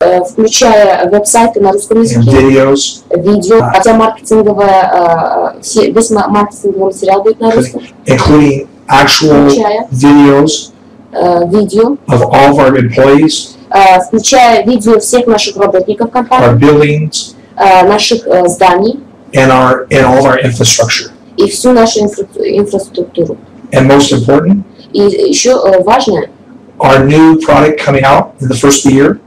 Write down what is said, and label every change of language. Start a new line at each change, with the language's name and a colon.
Russian: Включая веб-сайты на русском языке, видео, хотя весь маркетинговый материал будет на русском.
English: Including actual videos
Russian: видео,
English: of all of our employees,
Russian: включая видео всех наших работников компании,
English: our buildings,
Russian: наших зданий,
English: and all of our infrastructure.
Russian: И всю нашу инфраструктуру.
English: And most important,
Russian: и еще важное,
English: our new product coming out in the first of the year.